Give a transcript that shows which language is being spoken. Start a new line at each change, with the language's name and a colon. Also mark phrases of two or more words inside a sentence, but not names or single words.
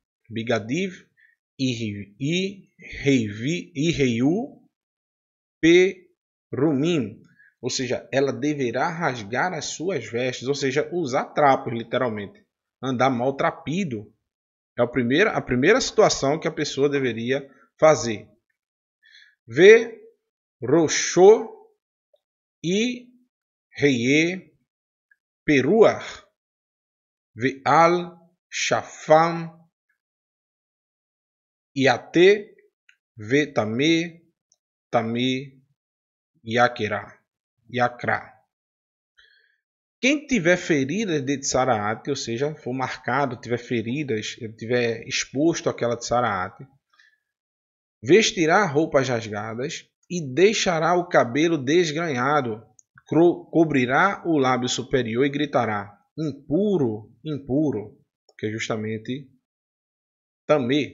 Hebrew: יהיו פרומים,
Portuguese: ou seja, ela deverá rasgar as suas vestes, ou seja, usar trapos, literalmente. Andar maltrapido. É a primeira situação que a pessoa deveria fazer.
Hebrew: וראשו יהיה פרוע. ועל שפם יעטה וטמא יקרא.
Portuguese: Quem tiver feridas de tsaraat, ou seja, for marcado, tiver feridas, tiver exposto àquela tsaraat, vestirá roupas rasgadas e deixará o cabelo desgrenhado, cobrirá o lábio superior e gritará: impuro, impuro, que é justamente tamê.